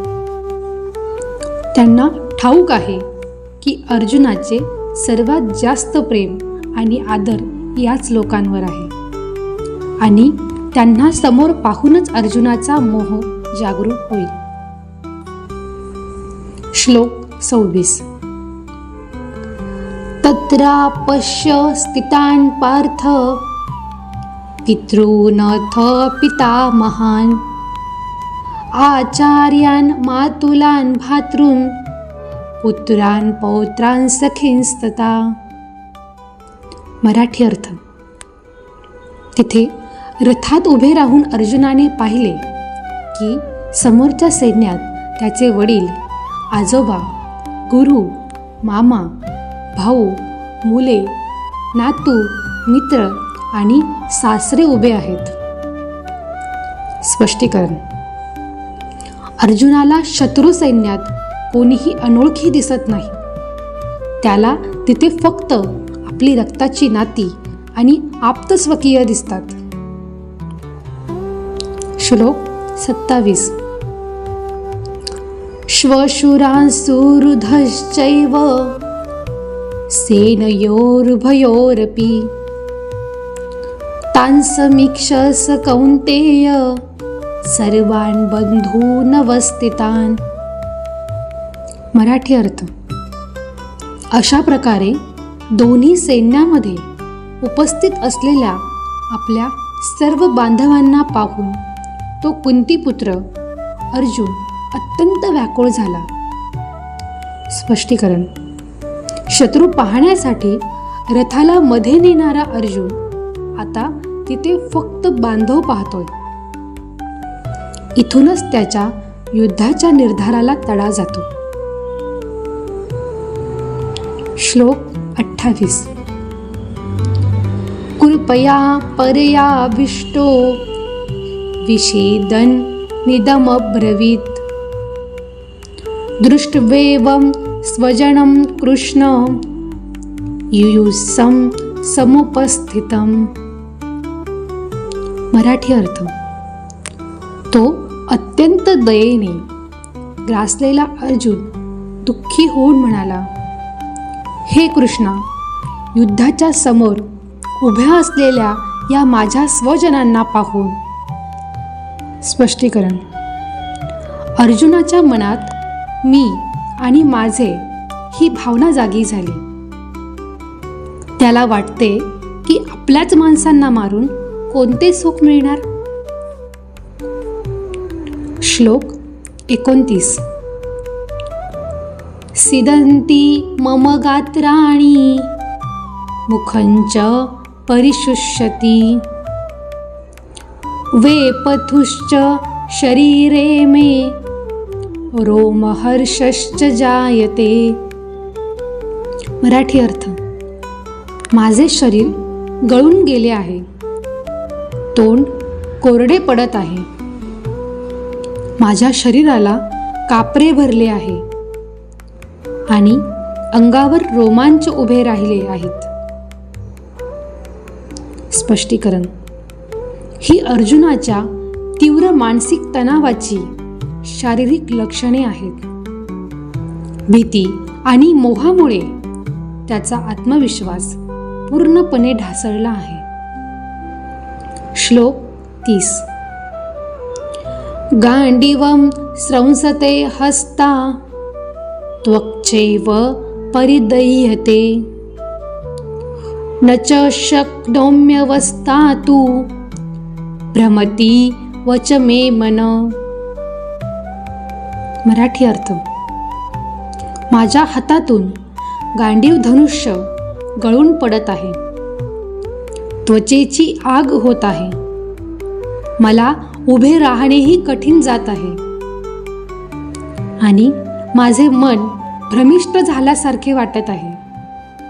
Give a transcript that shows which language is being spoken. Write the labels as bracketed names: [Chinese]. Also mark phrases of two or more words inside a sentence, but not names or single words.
[Marathi] त्यांना ठाऊक आहे की अर्जुनाचे सर्वात जास्त प्रेम आणि आदर याच लोकांवर आहे आणि त्यांना समोर पाहूनच अर्जुनाचा मोह जागरूक होईल. श्लोक 26. [Sanskrit] तत्रापश्य स्थितान् पार्थ पितॄनथ पितामहान् आचार्यान् मातुलान् भ्रातॄन् पुत्रान् पौत्रान् सखींस्तथा. [Marathi] मराठी अर्थ. तिथे रथात उभे राहून अर्जुनाने पाहिले की समोरच्या सैन्यात त्याचे वडील, आजोबा, गुरु, मामा, भाऊ, मुले, नातू, मित्र आणि सासरे उभे आहेत. स्पष्टीकरण. अर्जुनाला शत्रू सैन्यात कोणीही अनोळखी दिसत नाही. त्याला तिथे फक्त आपली रक्ताची नाती आणि आप्तस्वकीय दिसतात. श्लोक 27. [Sanskrit] श्वशुरांसुहृदश्चैव सेनयोरुभयोरपि तान् समीक्षस कौन्तेय सर्वान् बन्धूनवस्थितान्. [Marathi] मराठी अर्थ. अशा प्रकारे दोन्ही सैन्यामध्ये उपस्थित असलेल्या आपल्या सर्व बांधवांना पाहून तो कुंतीपुत्र अर्जुन अत्यंत व्याकुळ झाला. स्पष्टीकरण. शत्रू पाहण्यासाठी रथाला मध्ये नेणारा अर्जुन आता तिथे फक्त बांधव पाहतोय. इथूनच त्याच्या युद्धाच्या निर्धाराला तडा जातो. श्लोक 28. [Sanskrit] कृपया परयाविष्टो विषेदन् निदमब्रवीत् दृष्ट्वेवं स्वजनं कृष्ण युयुत्सं समुपस्थितम्. [Marathi] मराठी अर्थ. तो अत्यंत दयेने ग्रासलेला अर्जुन दुःखी होऊन म्हणाला, हे कृष्णा, युद्धाच्या समोर उभ्या असलेल्या या माझ्या स्वजनांना पाहून. स्पष्टीकरण. अर्जुनाच्या मनात मी आणि माझे ही भावना जागी झाली. त्याला वाटते की आपल्याच माणसांना मारून कोणते सुख मिळणार. श्लोक 29. [Sanskrit] सिदन्ति मम गात्राणि मुखञ्च परिशुष्यति वेपथुश्च शरीरे मे रोमहर्षश्च जायते. [Marathi] मराठी अर्थ. माझे शरीर गळून गेले आहे, तोंड कोरडे पडत आहे, माझ्या शरीराला कापरे भरले आहे आणि अंगावर रोमांच उभे राहिले आहेत. स्पष्टीकरण. ही अर्जुनाच्या तीव्र मानसिक तणावाची शारीरिक लक्षणे आहेत. भीती आणि मोहामुळे त्याचा आत्मविश्वास पूर्णपणे ढासळला आहे. श्लोक 30. [Sanskrit] गांडीवं स्रंसते हस्ता त्वक्चैव परिदह्यते न च शक्नोम्यवस्थातु भ्रमति वच मे मन. [Marathi] मराठी अर्थ. माझ्या हातातून गांडीव धनुष्य गळून पडत आहे, त्वचेची आग होत आहे, मला उभे राहणेही कठीण जात आहे आणि माझे मन भ्रमिष्ट झाल्यासारखे वाटत आहे.